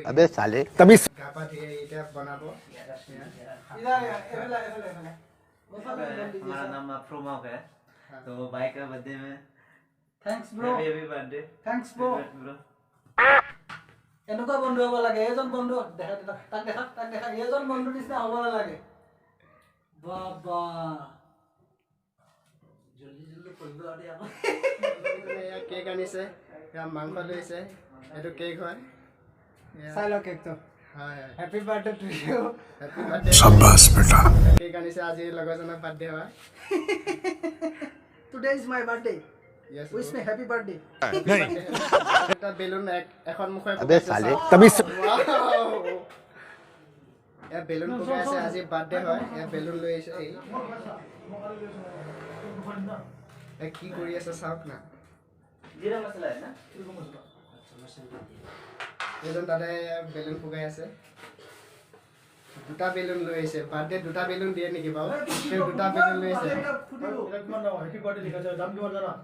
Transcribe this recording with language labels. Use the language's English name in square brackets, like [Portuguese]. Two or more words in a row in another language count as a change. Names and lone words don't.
[Hindi] अबे साले तभी [Assamese] গা পা ধুই এতিয়া বনাব [Hindi] हमारा नाम प्रोमोक है तो भाई का बर्थडे में [English] thanks bro happy birthday thanks bro [Assamese] এনেকুৱা বন্ধু হ'ব লাগে এজন বন্ধু তাক দেখা এজন বন্ধু নিচিনা হ'ব লাগে বাবা জলদি কৰিব আৰু আমাৰ এয়া কেক আনিছে এয়া মাংস লৈছে এইটো কেক হয় চাই লওক কেকটো হয় [English] happy birthday to you happy birthday [Hindi] शाबाश बेटा [Assamese] কেক আনিছে আজি লগৰজনৰ বাৰ্থডে হয় [English] today is my birthday Yes, wish me happy birthday [Assamese] এটা বেলুন এখন মুখে [Hindi] अबे साले तभी [Assamese] এয়া বেলুন পকাই আছে আজি বাৰ্থডে হয় এয়া বেলুন লৈ আহিছে এই কি কৰি আছে চাওক না [Hindi] जीरा मसाला है ना [Assamese] এজন দাদাই বেলুন পকাই আছে দুটা বেলুন লৈ আহিছে বাৰ্থডে দুটা বেলুন দিয়ে নেকি বাৰু সেই দুটা বেলুন লৈ আহিছে [English] happy birthday [Assamese] লিখা আছে দাম কিমান জানা